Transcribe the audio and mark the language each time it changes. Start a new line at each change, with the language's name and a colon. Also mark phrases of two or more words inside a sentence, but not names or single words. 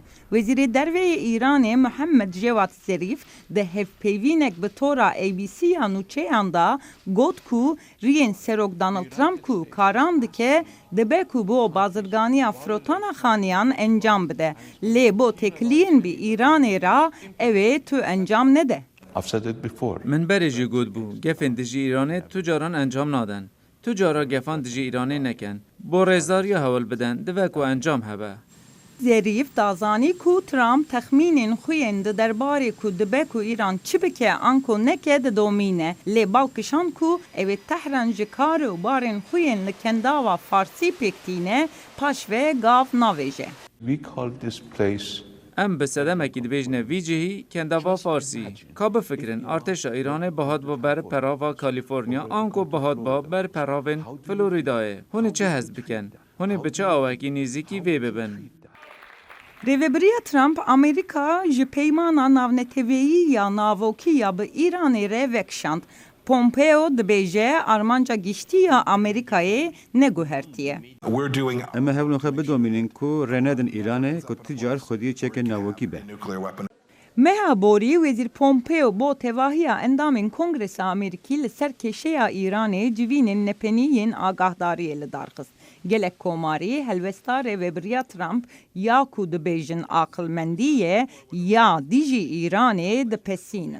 Kurdish: Wezîrê Derveyê Îranê Muhammed Cevat Zerîf di hevpeyvînek bi tora ABC-ya nûçeyan da got ku riyên serok Donald Trump ku karan dike dibe ku bo bazirganiya firotana xaniyan encam bide. Lê bo têkiliyên bi İranê ra ew ê tu encam nede.
English: I've said it before.
Kurdish: من berê jî got bû, gefên dijî Îranê tu caran encam nadin. Tu cara gefan dijî Îranê nekin. Bo rêzdariya hewil bidin, dibe ku encam hebe. Zerîf dazanî ku Trump texmînên xwe yên di derbarê ku dibe ku İran çi bike anko neke didomîne. Lê balkişan ku ew ê Tehran ji karê û barên xwe yên li kendava Farsî pêktîne paş ve gav navêje.
English: We call this place
Kurdish: Em bi sedemekî dibêjine vî cihî kendava Farsî. Ka bifikirin artêşa Îranê bihat ber perava Kaliforniya anko bihat ber peravên Floridayê. Hûn ê çi hez bikin? Hûn ê bi çi awekî nêzîkî vê bibin? Rêveberiya Trump Amerîka ji peymana navneteviyî ya navokî ya bi Îranê re vekişand. Pompeo dibêje armanca giştîya Amerîkayê neguhertiye.
English: We're doing
Kurdish: Em hewlên xwe bidomînin ku rê nedin Îranê ku ti car xwediyê çeke navokî be.
English: nuclear weapon.
Kurdish: Meha Borî Wezîr Pompeo bo tevahiya endamên Kongresa Amerîkî li ser kêşeya Îranê civînên nepenî yên agahdariyê li darxist. Gelek komarî helwesta rêveberiya Trump ya ku dibêjin aqilmendî ya dijî Îranê dipesînin.